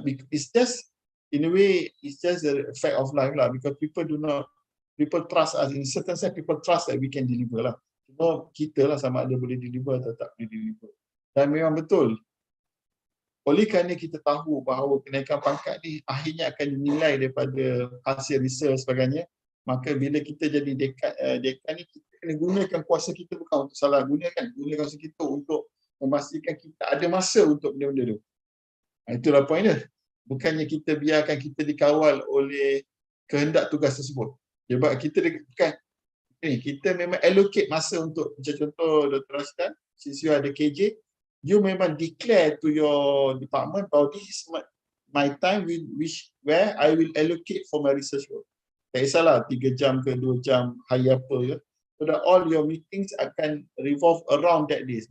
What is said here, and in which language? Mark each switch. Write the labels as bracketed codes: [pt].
[en] It's just, in a way, it's just the fact of life lah, because people trust us, in certain sense people trust that we can deliver lah. [ms] Cuma kita lah sama ada boleh deliver atau tak boleh deliver. Dan memang betul, oleh kerana kita tahu bahawa kenaikan pangkat ni akhirnya akan dinilai daripada hasil research sebagainya, maka bila kita jadi dekan ni, kita kena gunakan kuasa kita, bukan untuk salah gunakan kuasa kita untuk memastikan kita ada masa untuk benda-benda tu. Itulah point dia. Bukannya kita biarkan kita dikawal oleh kehendak tugas tersebut. Sebab kita memang allocate masa untuk, macam contoh Dr. [en] Rashdan, since you ada KJ, you memang declare to your department bahawa this is my time where I will allocate for my research work. [ms] Tak kisahlah 3 jam ke 2 jam, hari apa ke. [en] So that all your meetings [ms] akan [en] revolve around that days.